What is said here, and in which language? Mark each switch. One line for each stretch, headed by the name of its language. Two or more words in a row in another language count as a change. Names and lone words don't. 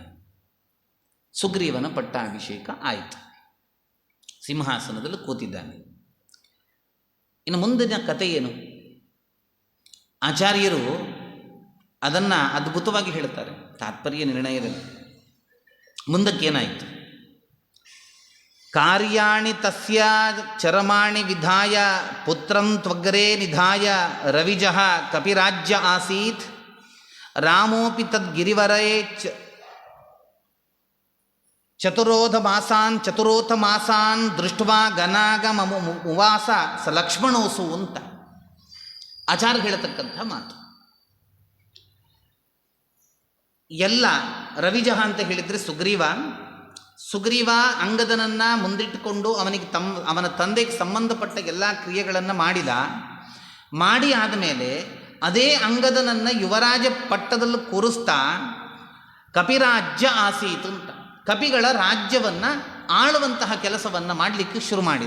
Kannada: ಸುಗ್ರೀವನ ಪಟ್ಟಾಭಿಷೇಕ ಆಯಿತು, ಸಿಂಹಾಸನದಲ್ಲಿ ಕೂತಿದ್ದಾನೆ. ಇನ್ನು ಮುಂದಿನ ಕಥೆ ಏನು? ಆಚಾರ್ಯರು ಅದನ್ನು ಅದ್ಭುತವಾಗಿ ಹೇಳ್ತಾರೆ ತಾತ್ಪರ್ಯ ನಿರ್ಣಯದಲ್ಲಿ. ಮುಂದಕ್ಕೇನಾಯಿತು?
Sanskrit: ಕಾರ್ಯಾಣಿ ತಸ್ಯ ಚರಮಾಣಿ ವಿಧಾಯ ಪುತ್ರಂ ತ್ವಗ್ರೇ ನಿಧಾಯ ರವಿಜಃ ಕಪಿರಾಜ್ಯ ಆಸೀತ್ ರಾಮೋಪಿ ತದ್ಗಿರಿವರೇ ಚತುರೋಥ ಮಾಸಾನ್ ದೃಷ್ಟ್ವಾ ಗನಾಗಮುವಾಸ ಸ ಲಕ್ಷ್ಮಣೋಸು
Kannada: ಅಂತ ಆಚಾರ್ಯ ಹೇಳತಕ್ಕಂಥ ಮಾತು. ಎಲ್ಲ ರವಿಜಃ ಅಂತ ಹೇಳಿದರೆ ಸುಗ್ರೀವ ಅಂಗದನನ್ನು ಮುಂದಿಟ್ಟುಕೊಂಡು ಅವನ ತಂದೆಗೆ ಸಂಬಂಧಪಟ್ಟ ಎಲ್ಲ ಕ್ರಿಯೆಗಳನ್ನು ಮಾಡಿ ಆದಮೇಲೆ ಅದೇ ಅಂಗದನನ್ನು ಯುವರಾಜ ಪಟ್ಟದಲ್ಲಿ ಕೂರಿಸ್ತಾ
Sanskrit: ಕಪಿರಾಜ್ಯ ಆಸೀತು
Kannada: ಅಂತ, ಕಪಿಗಳ ರಾಜ್ಯವನ್ನು ಆಳುವಂತಹ ಕೆಲಸವನ್ನು ಮಾಡಲಿಕ್ಕೆ ಶುರು ಮಾಡಿದ.